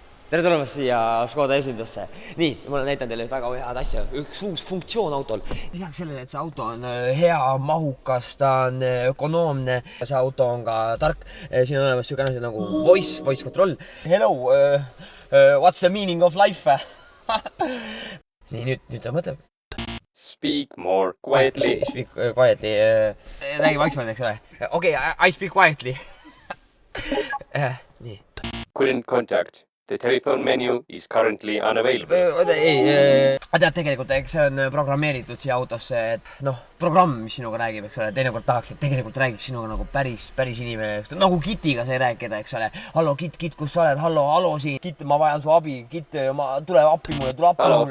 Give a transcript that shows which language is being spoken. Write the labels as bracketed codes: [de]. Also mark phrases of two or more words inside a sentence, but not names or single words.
[et] Tere tulemast siia Škoda esindusse. Nii, ma olen näitan teile väga head asja. Üks uus funktsioon autol. Lisaks sellele, et see auto on hea, mahukas, ta on ökonoomne. See auto on ka tark. Siin on olemas selline asi nagu [en] voice control. Hello, what's the meaning of life? [et] Nii, nüüd ta mõtleb. [en] Speak more quietly. Speak quietly. [et] Räägi vaiksemalt, eks ole. [en] Okay, I speak quietly. Nii. Couldn't contact. The telephone menu is currently unavailable. [et] Tead, tegelikult eks see on programmeeritud siia autosse, et programm, mis sinuga räägib, eks ole, teinekord tahaks, et tegelikult räägiks sinuga nagu päris inimene, nagu Kitiga sai rääkida, eks ole. Hallo, Kit, kus sa oled? Hallo siin. Kit, ma vajan su abi. Kit, tule appi mulle, tule appi mulle.